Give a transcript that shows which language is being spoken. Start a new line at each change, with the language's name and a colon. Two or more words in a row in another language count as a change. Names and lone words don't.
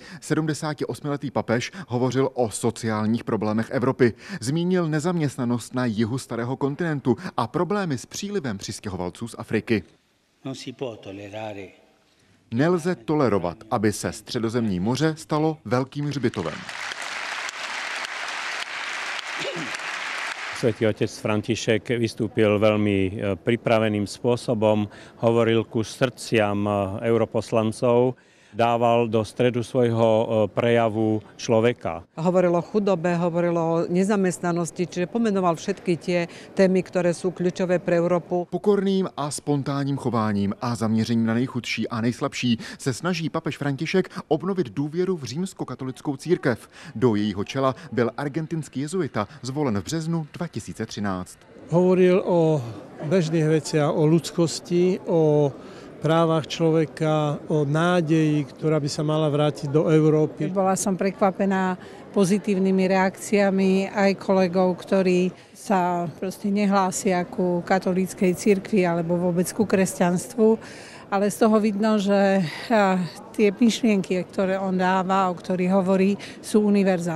Czech: 78letý papež hovořil o sociálních problémech Evropy. Zmínil nezaměstnanost na jihu starého kontinentu a problémy s přílivem přistěhovalců z Afriky. Nelze tolerovat, aby se Středozemní moře stalo velkým hřbitovem.
Slovak: Svätý otec František vystúpil veľmi pripraveným spôsobom, hovoril ku srdciam europoslancov, dával do stredu svojho prejavu človeka. Hovoril o chudobe, hovoril o nezamestnanosti, čiže pomenoval všetky tie témy, ktoré sú kľúčové pre Európu.
Czech: Pokorným a spontánním chováním a zaměřením na nejchudší a nejslabší se snaží papež František obnovit důvěru v římskokatolickou církev. Do jejího čela byl argentinský jezuita zvolen v březnu 2013.
Slovak: Hovoril o bežných veciach, o ľudskosti, o právach človeka, o nádeji, ktorá by sa mala vrátiť do Európy. Bola som prekvapená pozitívnymi reakciami aj kolegov, ktorí sa proste nehlásia ku katolíckej cirkvi alebo vôbec ku kresťanstvu, ale z toho vidno, že tie myšlienky, ktoré on dáva, o ktorých hovorí, sú univerzálne.